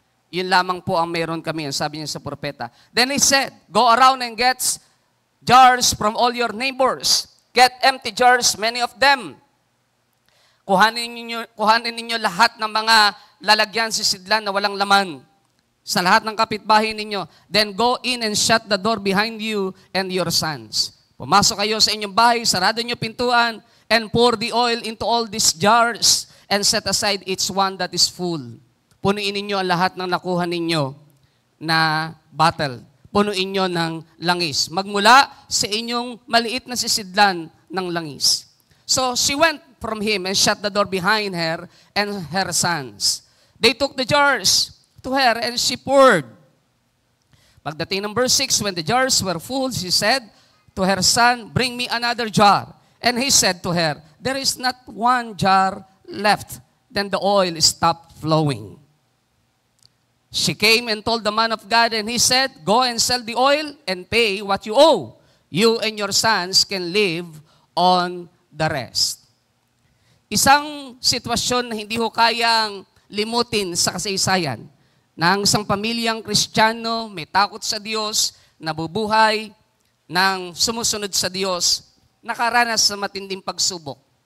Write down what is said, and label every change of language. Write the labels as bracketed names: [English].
[Filipino] Yun lamang po ang meron kami, sabi niya sa propeta. [English] Then he said, "Go around and get jars from all your neighbors. Get empty jars, many of them. [Filipino] Kuhanin ninyo lahat ng mga lalagyan sisidlan na walang laman sa lahat ng kapitbahay ninyo. [English] Then go in and shut the door behind you and your sons." [Filipino] Pumasok kayo sa inyong bahay, sarado nyo pintuan, [English] and pour the oil into all these jars and set aside each one that is full. [Filipino] Punuin ninyo ang lahat ng nakuha ninyo na bottle. Punuin nyo ng langis. Magmula sa inyong maliit na sisidlan ng langis. [English] So she went from him and shut the door behind her and her sons. They took the jars to her and she poured. [Filipino] Pagdating ng [English] verse 6, when the jars were full, she said to her son, "Bring me another jar." And he said to her, "There is not one jar left." Then the oil stopped flowing. She came and told the man of God, and he said, "Go and sell the oil and pay what you owe. You and your sons can live on the rest." [Filipino] Isang sitwasyon na hindi ho kayang limutin sa kasaysayan ng isang pamilyang Kristiyano, may takot sa Diyos, nabubuhay ng sumusunod sa Diyos, nakaranas sa matinding pagsubok.